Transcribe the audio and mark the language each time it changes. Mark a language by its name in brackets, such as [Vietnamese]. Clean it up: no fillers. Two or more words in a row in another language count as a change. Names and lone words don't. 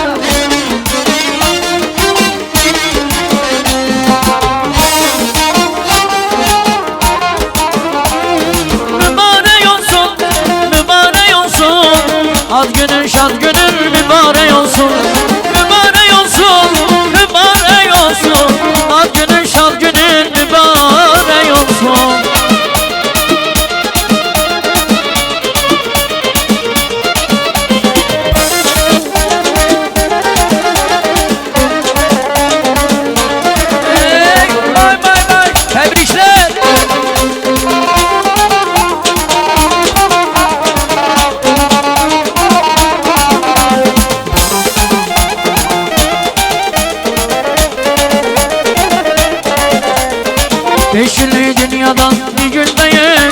[Azerbaijani] Mübarək olsun, mübarək olsun. Ad günün, şad günün mübarək olsun. Mübarək olsun, mübarək olsun. Ad günün, şad günün mübarək olsun. Vay vay vay. [Turkish] Tebrikler. Beş günlük dünyadan bir gündeyim.